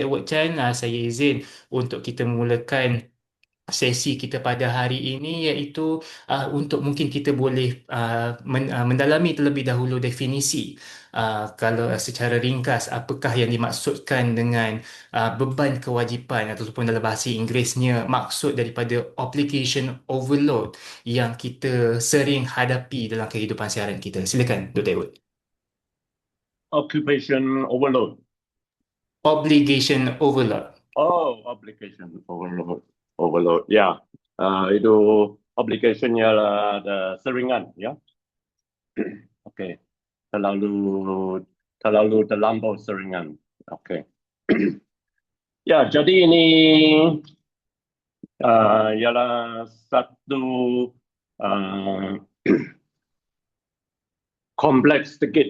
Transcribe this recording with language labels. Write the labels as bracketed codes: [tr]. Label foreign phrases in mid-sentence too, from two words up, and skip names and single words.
[ms] Edward Chan, saya izin untuk kita memulakan sesi kita pada hari ini, iaitu untuk mungkin kita boleh mendalami terlebih dahulu definisi, kalau secara ringkas apakah yang dimaksudkan dengan beban kewajipan, ataupun dalam bahasa Inggerisnya maksud daripada [en] obligation overload [ms] yang kita sering hadapi dalam kehidupan seharian kita. Silakan Dr. Edward. [en] Occupation overload. Obligation overload. Oh, obligation overload. Overload, [ms] ya. Itu obligationnya seringan, ya. Oke. Terlalu terlampau seringan. Oke. Ya, jadi ini ialah satu kompleks sedikit.